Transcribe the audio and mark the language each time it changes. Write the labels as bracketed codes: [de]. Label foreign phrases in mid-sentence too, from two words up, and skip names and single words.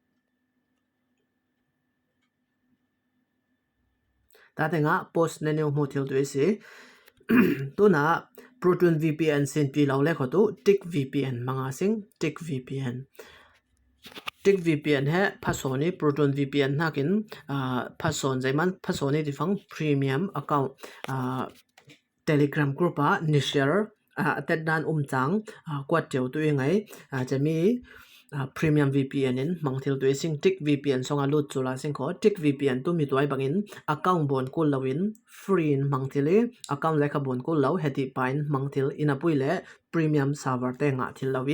[pck] ta tenga post ne new hu thil tu si tu na proton VPN sin pi law le khotu tick VPN manga sing tick VPN tick VPN he phasoni proton VPN nakin phason jaiman phasoni difang [en] premium account Telegram group [pck] a ni share tehdan chang kwat teu tu ngai chami [en] premium VPN [pck] in mangthil tu sing tick VPN songa lut chula sing ko tick VPN tu mi tuai bangin account bon kul lawin free in mangthile account lekha bon kul law heti pain mangthil ina puile [en] premium server [pck] te nga thil lawi